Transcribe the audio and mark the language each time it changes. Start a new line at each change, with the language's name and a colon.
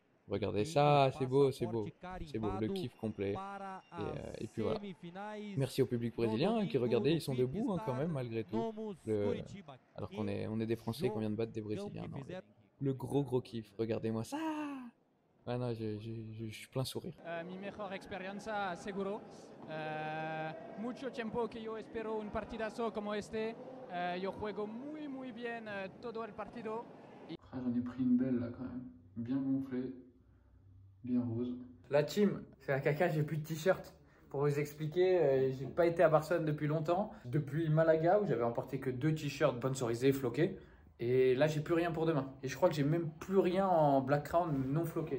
French: Regardez ça, c'est beau, c'est beau. C'est beau, le kiff complet. Et puis voilà. Merci au public brésilien qui, regardez, ils sont debout quand même, malgré tout. Alors qu'on est des Français qu'on vient de battre des Brésiliens. Non, le gros kiff, regardez-moi ça. Ah non, je suis plein sourire.
Spanish: Mi mejor experiencia, seguro. Mucho tiempo que yo espero un partidazo como este. Yo juego muy bien todo el partido.
French: J'en ai pris une belle là quand même. Bien gonflée, bien rose. La team, c'est la caca, j'ai plus de t-shirt. Pour vous expliquer, j'ai pas été à Barcelone depuis longtemps. Depuis Malaga où j'avais emporté que 2 t-shirts sponsorisés floqués. Et là, j'ai plus rien pour demain. Et je crois que j'ai même plus rien en Black Crown non floqué.